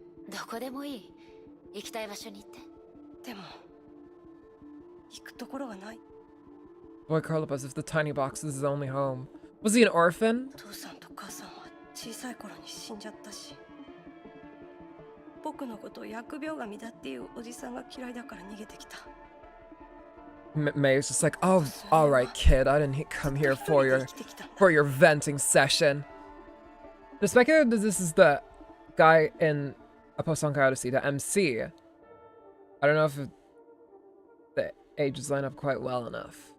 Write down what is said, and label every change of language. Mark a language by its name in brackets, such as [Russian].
[Japanese] どこでもいい行きたい場所に行ってでも行くところがない。 [English] The boy curled up as if the tiny box was his only home. Was he an orphan? [Japanese] お父さんと母さんは小さい頃に死んじゃったし、僕のことを疫病神だっていうおじさんが嫌いだから逃げてきた。 [English] May was just like, oh, all right, kid. I didn't come here for your venting session. The speculator that this is the guy in a post-Honkai Odyssey, the MC. I don't know if the ages line up quite well enough.